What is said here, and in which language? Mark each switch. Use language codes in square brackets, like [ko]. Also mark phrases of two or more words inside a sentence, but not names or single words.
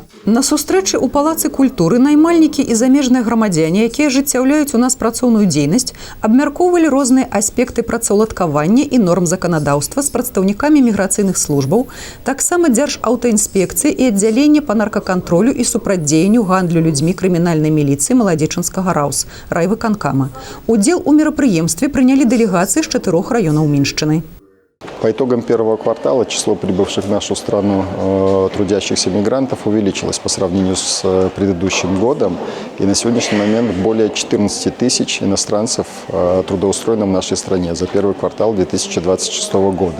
[be] На сустрэчы ў Палацы культуры наймальнікі і замежныя грамадзяне, якія ажыццяўляюць у нас працоўную дзейнасць, абмяркоўвалі розныя аспекты працаўладкавання і норм заканадаўства з прадстаўнікамі міграцыйных службаў, таксама Дзяржаўтаінспекцыі і аддзялення па наркакантролю контролю і супрацьдзеянню гандлю людзьмі крымінальнай міліцыі Маладзечынскага РАУС райвыканкама. Удзел у мерапрыемстве прынялі дэлегацыі з 4 раёнаў Міншчыны. [ru] По итогам первого квартала число прибывших в нашу страну трудящихся мигрантов увеличилось по сравнению с предыдущим годом. И на сегодняшний момент более 14 тысяч иностранцев трудоустроено в нашей стране за первый квартал 2026 года.